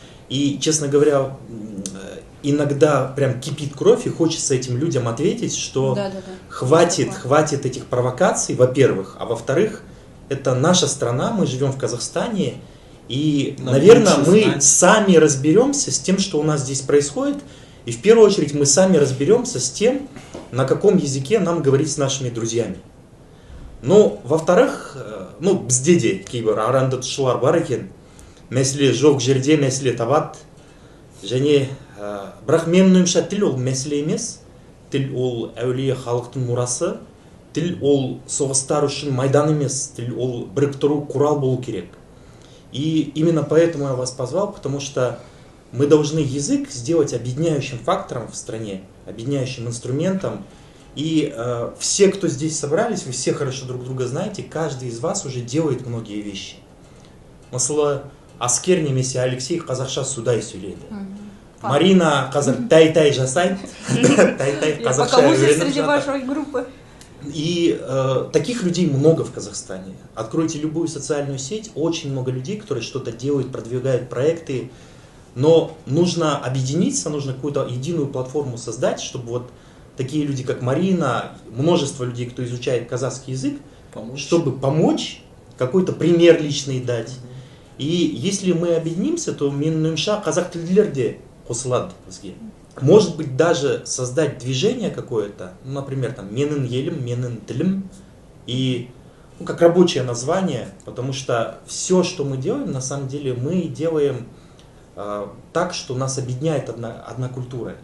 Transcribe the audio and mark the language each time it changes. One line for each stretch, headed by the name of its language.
Russian: И, честно говоря, иногда прям кипит кровь, и хочется этим людям ответить, что хватит этих провокаций, во-первых, а во-вторых, это наша страна, мы живем в Казахстане, и, наверное, мы сами разберемся с тем, что у нас здесь происходит, и в первую очередь мы сами разберемся с тем, на каком языке нам говорить с нашими друзьями. Но, во-вторых,
Kazakh: бізде кейбір аранды тұшылар бар екен, мәселе жоқ жерде мәселе табады, және бірақ менің ойымша тіл ол мәселе емес, тіл ол әулие халықтың мұрасы, тіл ол соғыстар үшін майдан емес, тіл ол біріктіру құрал болу керек.
Russian: И именно поэтому я вас позвал, потому что мы должны язык сделать объединяющим фактором в стране, объединяющим инструментом. И все, кто здесь собрались, вы все хорошо друг друга знаете, каждый из вас уже делает многие вещи.
Kazakh: Мысалы, Аскер немесе Алексей қазақша судай сөйлейді. Марина қазір тай-тай жасайды. Тай-тай қазақша үйреніп жатыр.
Russian: И таких людей много в Казахстане. Откройте любую социальную сеть, очень много людей, которые что-то делают, продвигают проекты. Но нужно объединиться, нужно какую-то единую платформу создать, чтобы вот такие люди, как Марина, множество людей, кто изучает казахский язык, чтобы помочь, какой-то пример личный дать. И если мы объединимся, то
Kazakh: менің ойымша қазақ тілділер де қосылады бізге.
Russian: Может быть, даже создать движение какое-то, например, там
Kazakh: менің елім, менің тілім,
Russian: и как рабочее название, потому что все, что мы делаем, на самом деле мы делаем так, что нас объединяет одна культура.